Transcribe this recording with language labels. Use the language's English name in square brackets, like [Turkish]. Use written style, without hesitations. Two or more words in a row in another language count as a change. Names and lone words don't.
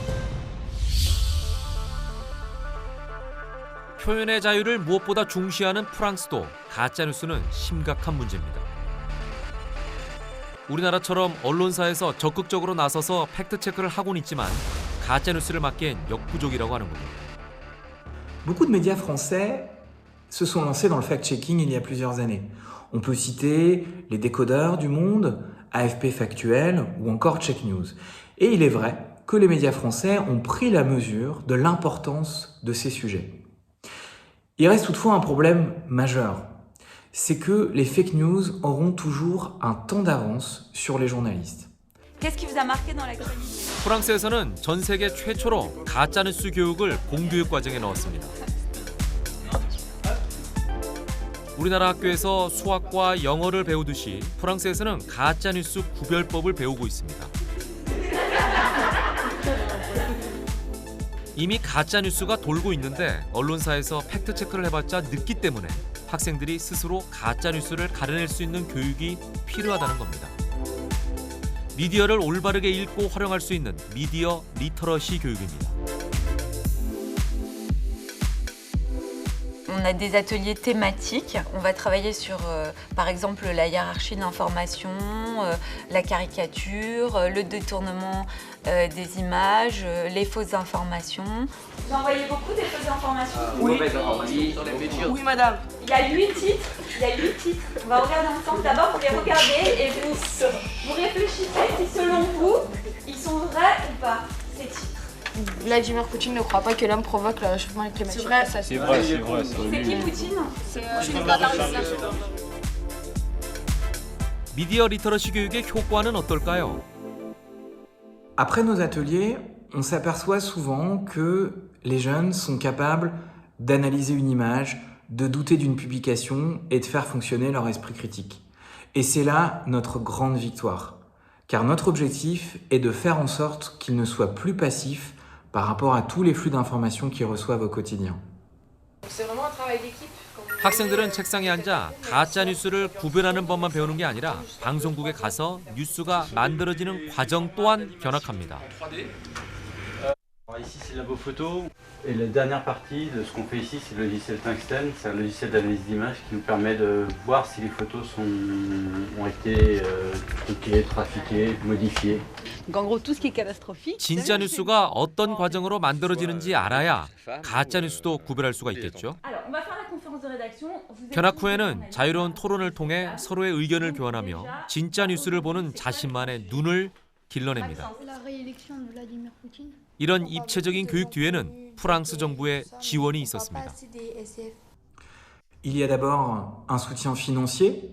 [Korean] 표현의 자유를 무엇보다 중시하는 프랑스도 가짜뉴스는 심각한 문제입니다. 우리나라처럼 언론사에서 적극적으로 나서서 팩트체크를 하고는 있지만 가짜뉴스를 막기엔 역부족이라고 하는 겁니다. [French] Beaucoup de médias français se sont lancés dans le fact-checking il y a plusieurs années. On peut citer les décodeurs du Monde, AFP Factuel ou encore Check News. Et il est vrai que les médias français ont pris la mesure de l'importance de ces sujets. Il reste toutefois un problème majeur, c'est que les fake news auront toujours un temps d'avance sur les journalistes. Qu'est-ce qui vous a marqué dans l'actualité? [Korean] 프랑스에서는 전 세계 최초로 가짜뉴스 교육을 공교육 과정에 넣었습니다. 우리나라 학교에서 수학과 영어를 배우듯이 프랑스에서는 가짜뉴스 구별법을 배우고 있습니다. 이미 가짜뉴스가 돌고 있는데 언론사에서 팩트체크를 해봤자 늦기 때문에 학생들이 스스로 가짜뉴스를 가려낼 수 있는 교육이 필요하다는 겁니다. 미디어를 올바르게 읽고 활용할 수 있는 미디어 리터러시 교육입니다. [French] On a des ateliers thématiques. On va travailler sur, par exemple, la hiérarchie de l'information, la caricature, le détournement des images, les fausses informations. Vous envoyez beaucoup des fausses informations? Oui. Oui, madame. Il y a 8 titres. On va regarder ensemble. D'abord, vous les regardez et vous réfléchissez si, selon vous, ils sont vrais ou pas, ces titres. Vladimir Poutine ne croit pas que l'homme provoque le réchauffement climatique. C'est vrai. Ça, C'est qui Poutine? C'est Vladimir Poutine. [Korean] 미디어 리터러시 교육의 효과는 어떨까요? [French] Après nos ateliers, on s'aperçoit souvent que les jeunes sont capables d'analyser une image, de douter d'une publication et de faire fonctionner leur esprit critique. Et c'est là notre grande victoire. Car notre objectif est de faire en sorte qu'ils ne soient plus passifs par rapport à tous les flux d'informations qu'ils reçoivent au quotidien. C'est vraiment un travail d'équipe. [Korean] 학생들은 책상에 앉아 가짜 뉴스를 구별하는 법만 배우는 게 아니라 방송국에 가서 뉴스가 만들어지는 과정 또한 견학합니다. [French] Ici c'est le labo photo et la dernière partie de ce qu'on fait ici c'est le logiciel Tungsten, c'est un logiciel d'analyse d'image qui nous permet de voir si les photos ont été truquées, trafiquées, modifiées. Donc en gros tout ce qui est catastrophique. [Korean] 진짜 뉴스가 어떤 과정으로 만들어지는지 알아야 가짜 뉴스도 구별할 수가 있겠죠. [French] Alors, on va faire la conférence de rédaction. [Korean] 견학 후에는 자유로운 토론을 통해 서로의 의견을 교환하며 진짜 뉴스를 보는 자신만의 눈을 길러냅니다. 이런 입체적인 교육 뒤에는 프랑스 정부의 지원이 있었습니다. [French] Il y a d'abord un soutien financier.